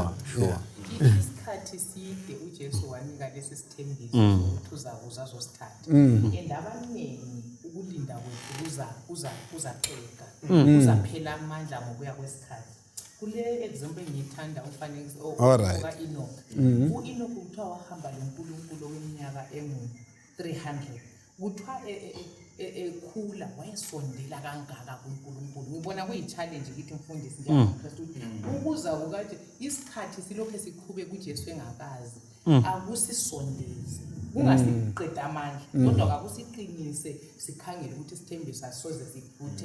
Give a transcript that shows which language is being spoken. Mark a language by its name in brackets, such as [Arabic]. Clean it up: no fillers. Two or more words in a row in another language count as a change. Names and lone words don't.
[North Ndebele] Isikhathi side uJesu wanika lesi sithembiso ukuthi uzakuza azosithatha. Endaba abaningi ukulinda kwethu kuzaxeka. Kuzaphela amandla ngokuya kwesikhathi. Kule example ngiyithanda umfanekiso Alright. Enoch. U-Enoch kuthiwa wahamba loNkulunkulu okweminyaka engu-300. Kuthiwa ekhula wayesondela kangaka kuNkulunkulu. Ngibona kuyi-challenge kithi mfundisi njengamaKristu ukuza ukuthi isikhathi silokho sikhube kuJesu engakazi akusisondeze kungasiqeda amandla kodwa akusiqinise sikhangele ukuthi isithembiso asoze siphuthe.